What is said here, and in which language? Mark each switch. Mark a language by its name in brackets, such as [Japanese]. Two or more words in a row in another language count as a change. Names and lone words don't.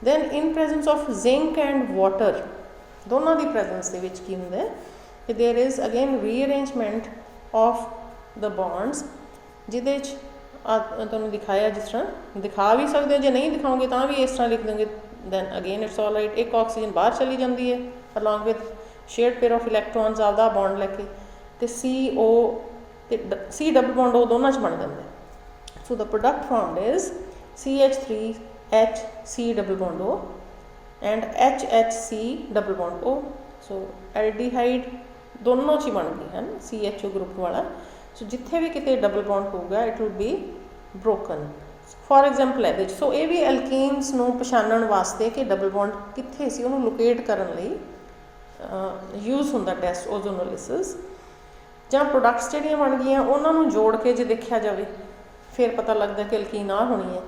[English] then in presence of zinc and water, [Punjabi] ਦੋਨਾਂ ਦੀ ਪ੍ਰੈਜ਼ੈਂਸ ਦੇ ਵਿੱਚ ਕੀ ਹੁੰਦਾ ਕਿ [English] there is again rearrangement of the bonds, [Punjabi] ਜਿਹਦੇ 'ਚ ਤੁਹਾਨੂੰ ਦਿਖਾਇਆ, ਜਿਸ ਤਰ੍ਹਾਂ ਦਿਖਾ ਵੀ ਸਕਦੇ ਹੋ, ਜੇ ਨਹੀਂ ਦਿਖਾਓਗੇ ਤਾਂ ਵੀ ਇਸ ਤਰ੍ਹਾਂ ਲਿਖ ਦੇਂਗੇ [English] then again it's all right. [Punjabi] ਇੱਕ ਆਕਸੀਜਨ ਬਾਹਰ ਚਲੀ ਜਾਂਦੀ ਹੈ [English] along with shared pair of electrons [Punjabi] ਆਪਦਾ bond ਲੈ ਕੇ ਤੇ CO ਤੇ C [English] double bond [Punjabi] O ਦੋਨਾਂ 'ਚ ਬਣ ਜਾਂਦਾ ਹੈ। [English] So the product formed is CH3H C double bond O and HHC double bond O। So aldehyde [Punjabi] ਦੋਨੋਂ 'ਚ ਹੀ ਬਣ ਗਈ ਹੈ ਨਾ [English] CHO group [Punjabi] ਵਾਲਾ। So ਜਿੱਥੇ ਵੀ ਕਿਤੇ [English] double bond [Punjabi] ਹੋਊਗਾ [English] it will be broken। for example [Punjabi] ਇਹਦੇ 'ਚ ਸੋ ਇਹ ਵੀ ਐਲਕੀਨਸ ਨੂੰ ਪਛਾਣਨ ਵਾਸਤੇ ਕਿ [English] double bond [Punjabi] ਕਿੱਥੇ ਸੀ ਉਹਨੂੰ ਲੋਕੇਟ ਕਰਨ ਲਈ ਯੂਜ਼ ਹੁੰਦਾ [English] test ozonolysis. [Punjabi] ਜਾਂ ਪ੍ਰੋਡਕਟਸ ਜਿਹੜੀਆਂ ਬਣ ਗਈਆਂ ਉਹਨਾਂ ਨੂੰ ਜੋੜ ਕੇ ਜੇ ਦੇਖਿਆ ਜਾਵੇ ਫਿਰ ਪਤਾ ਲੱਗਦਾ ਕਿ ਐਲਕੀਨ ਆ ਹੋਣੀ ਹੈ।